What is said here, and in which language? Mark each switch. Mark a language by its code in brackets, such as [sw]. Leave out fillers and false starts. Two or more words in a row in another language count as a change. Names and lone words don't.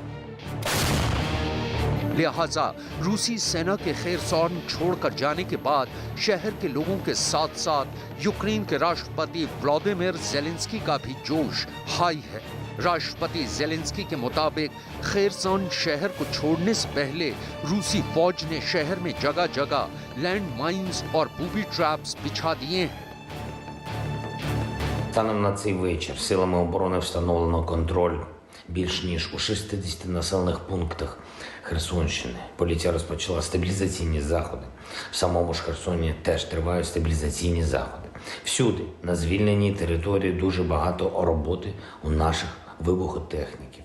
[hi] लिहाजा रूसी सेना के खेरसौन छोड़कर जाने के बाद शहर के लोगों के साथ साथ यूक्रेन के राष्ट्रपति व्लादिमीर ज़ेलेंस्की का भी जोश हाई है। राष्ट्रपति ज़ेलेंस्की के मुताबिक खेरसौन शहर को छोड़ने से पहले रूसी फौज ने शहर में जगह जगह [en] land mines [hi] और [en] booby traps [hi] बिछा दिए हैं। [uk] Станом на цей вечір силами оборони встановлено контроль більш ніж у 60 населених пунктах Херсонщини. Поліція розпочала стабілізаційні заходи. В самому ж Херсоні теж тривають стабілізаційні заходи. Всюди, на звільненій території, дуже багато роботи у наших вибухотехніків.